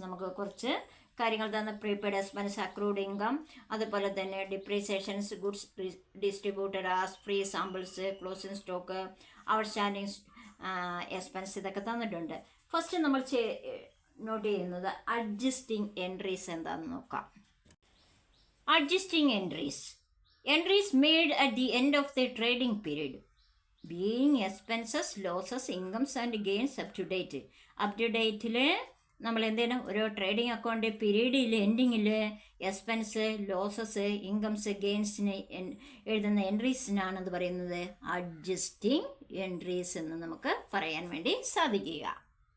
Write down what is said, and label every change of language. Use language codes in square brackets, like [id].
[ml] നമുക്ക് കുറച്ച് കാര്യങ്ങൾ തന്ന പ്രീപെയ്ഡ് എക്സ്പെൻസ്, അക്രൂഡ് ഇൻകം, അതുപോലെ തന്നെ ഡിപ്രീസിയേഷൻസ്, goods distributed as free samples, closing stock, outstanding expense, ഇതൊക്കെ തന്നിട്ടുണ്ട്. ഫസ്റ്റ് നമ്മൾ നോട്ട് ചെയ്യുന്നത് അഡ്ജസ്റ്റിംഗ് എൻട്രീസ് എന്താണെന്ന് നോക്കാം. [en] Adjusting entries. Entries made at the end of the trading period. Being expenses, losses, incomes and gains up to date. [ml] Up to ഡേറ്റിൽ നമ്മൾ എന്തെങ്കിലും ഒരു trading account പീരീഡിൽ എൻഡിങ്ങിൽ എക്സ്പെൻസ്, ലോസസ്, ഇൻകംസ്, ഗെയിൻസിന് എഴുതുന്ന എൻട്രീസിനാണെന്ന് പറയുന്നത് അഡ്ജസ്റ്റിംഗ് എൻട്രീസ് എന്ന് നമുക്ക് പറയാൻ വേണ്ടി സാധിക്കുക.